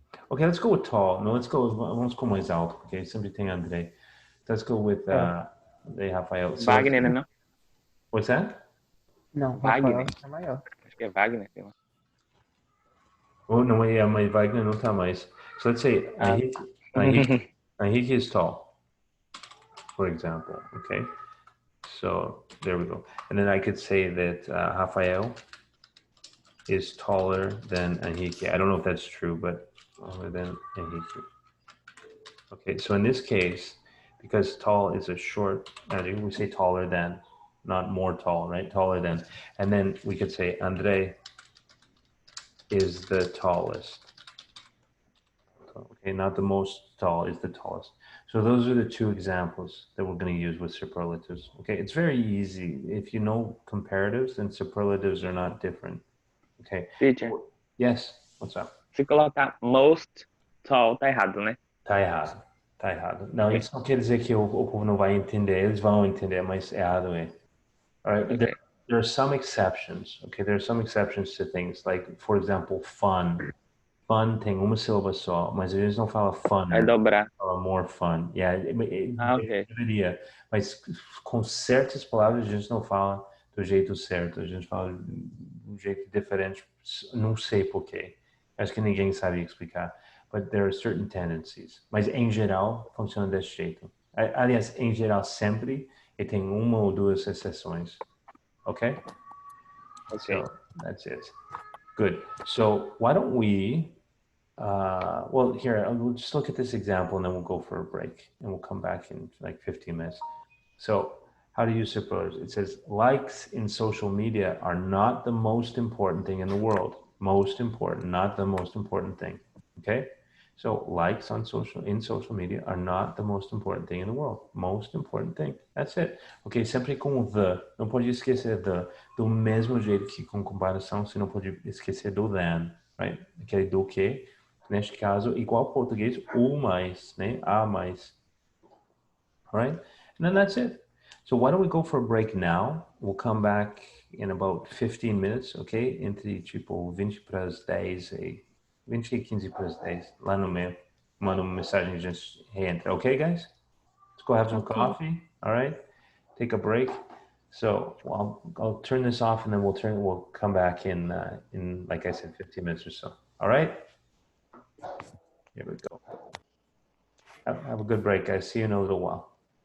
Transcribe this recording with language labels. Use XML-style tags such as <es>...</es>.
<en>Okay, let's go with tall.</en> <pt>No, vamos com mais alto, porque sempre tem André.</pt> <en>Let's go with the Rafael. So,</en> <pt>Wagner, né? Não?</pt> <en>What's that?</en> <pt>Não, Wagner. Rafael é maior. Acho que é Wagner. Sei lá. Oh, não, mas Wagner não tá mais.</pt> <en>So let's say Henrique is tall, for example, okay? So there we go. And then I could say that Rafael is taller than Henrique. I don't know if that's true, but taller than Henrique. Okay, so in this case, because tall is a short adjective, we say taller than, not more tall, right? Taller than. And then we could say Andre is the tallest. Okay, not the most tall, is the tallest. So those are the two examples that we're going to use with superlatives. Okay, it's very easy. If you know comparatives, then superlatives are not different. Okay. Teacher, Yes, what's up?</en> <pt>se colocar</pt> <en>most tall,</en> <pt>tá errado, né? Tá errado. Tá errado. Não, Ok. isso não quer dizer que o povo não vai entender. Eles vão entender, mas errado é.</pt> <en>All right. Okay. There are some exceptions. Okay. There are some exceptions to things like, for example, fun.</en> <pt>Fun tem uma sílaba só, mas eles não falam fun. Vai dobrar.</pt> <en>Fala more fun. Yeah,</en> <pt>Ok. deveria. Mas com certas palavras a gente não fala do jeito certo. A gente fala de um jeito diferente. Não sei porquê. Acho que ninguém sabe explicar.</pt> <en>But there are certain tendencies.</en> <pt>Mas em geral funciona desse jeito. Aliás, em geral sempre, e tem uma ou duas exceções.</pt> <en>Okay? Okay. So that's it. Good. So why don't we, well, here, we'll just look at this example and then we'll go for a break and we'll come back in like 15 minutes. So how do you suppose? It says likes in social media are not the most important thing in the world. Most important, not the most important thing. Okay? So likes in social media are not the most important thing in the world. Most important thing. That's it.</en> <pt>Ok, sempre com o the. Não pode esquecer the. Do mesmo jeito que com comparação, você não pode esquecer do than. Right? Aquele do que, neste caso, igual ao português, o mais, né?</pt> <en>A mais. Alright? And then that's it. So why don't we go for a break now? We'll come back in about 15 minutes, ok?</en> <pt>Entre tipo 20 para as 10 e 20 e 15 para as 10, lá no meio. Manda uma mensagem e a gente reentra.</pt> <en>Okay, guys? Let's go have some coffee. All right? Take a break. So I'll turn this off and then we'll come back in like I said, 15 minutes or so. All right? Here we go. Have a good break, guys. See you in a little while.</en>